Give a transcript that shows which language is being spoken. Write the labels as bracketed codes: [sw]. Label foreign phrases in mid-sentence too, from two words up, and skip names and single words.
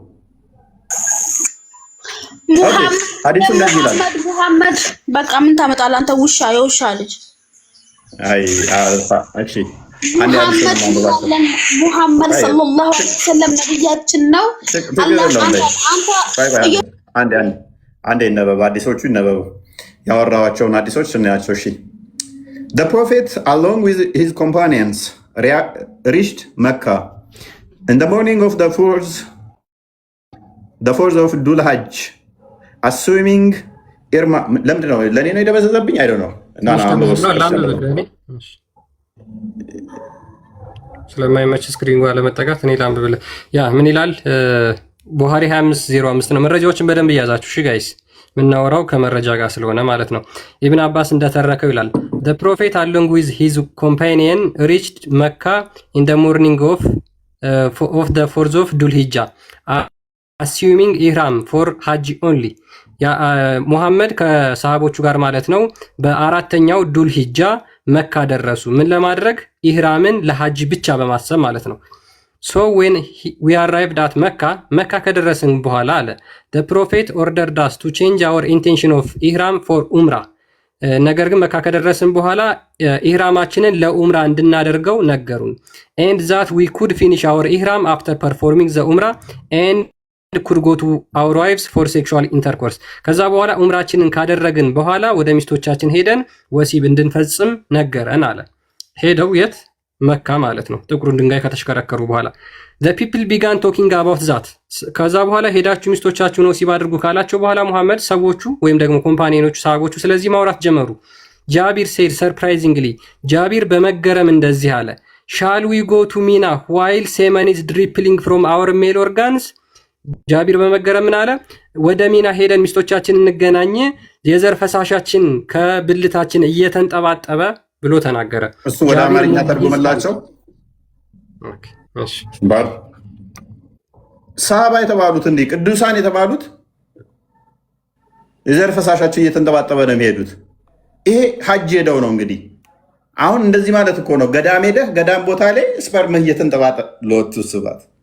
[am] ሙሐመድ በቃ ምን ታመጣለህ አንተ ውሻ፣ የውሻ ልጅ። ሙሐመድ ሰለላሁ ዐለይሂ ወሰለም ነብያችን ነው። አንዴ ይነበብ፣ አዲሶቹ ይነበቡ። ያወራዋቸውን አዲሶች ስናያቸው። እሺ [en] The prophet along with his companions reached Mecca in the morning of the fourth of Dhul Hajj, assuming [am] ኢርማ ለምንድን ነው ለእኔ ነው የደበዘዘብኝ? አይደው ነው ስለማይመች ስክሪን ጋር ለመጠጋት እኔ ላንብብልህ። ያ ምን ይላል? ቡሃሪ 2505 ነው። መረጃዎችን በደንብ እያዛችሁ እሺ ጋይስ፣ የምናወራው ከመረጃ ጋር ስለሆነ ማለት ነው። ኢብን አባስ እንደተረከው ይላል [en] the prophet along with his companion reached Mecca in the morning of the 4th of Dhul Hijjah assuming ihram for hajj only [am] ሙሐመድ ከሰሃቦቹ ጋር ማለት ነው በአራተኛው ዱል ሂጃ መካ ደረሱ። ምን ለማድረግ? ኢህራምን ለሐጅ ብቻ በማሰብ ማለት ነው። [en] so when we arrived at [am] መካ ከደረስን በኋላ አለ [en] the prophet ordered us to change our intention of ihram for umrah [am] ነገር ግን መካ ከደረስን በኋላ ኢህራማችንን ለኡምራ እንድናደርገው ነገሩን [en] and that we could finish our ihram after performing the umrah and could go to our wives for sexual intercourse [am] ከዛ በኋላ ኡምራችንን ካደረግን በኋላ ወደ ሚስቶቻችን ሄደን ወሲብ እንድንፈጽም ነገረን አለ። ሄደው የት? [en] መካ ማለት ነው። ጥቁሩን ድንጋይ ከተሽከረከሩ በኋላ the people began talking about that ከዛ በኋላ ሄዳችሁ ሚስቶቻችሁን ወሲብ አድርጉ ካላቸው በኋላ ሙሐመድ ሰዎቹ ወይም ደግሞ ኮምፓኒዮቹ ሰሃቦቹ ስለዚህ ማውራት ጀመሩ። ጃቢር said surprisingly ጃቢር በመገረም እንደዚህ አለ shall we go to Mina while semen is dripping from our male organs ጃቢር በመገረም ምን አለ? ወደ ሚና ሄደን ሚስቶቻችን እንገናኝ የዘር ፈሳሻችን ከብልታችን እየተንጠባጠበ ብሎ ተናገረ። እሱ ወደ አማርኛ ተርጉመላቸው። እሺ ሰሃባ የተባሉት እንዲህ ቅዱሳን የተባሉት የዘር ፈሳሻቸው እየተንጠባጠበ ነው የሚሄዱት። ይሄ ሐጅ ሄደው ነው እንግዲህ። አሁን እንደዚህ ማለት እኮ ነው ገዳም ሄደህ ገዳም ቦታ ላይ ስፐርም እየተንጠባጠበ [gez] ሎቱ ስባት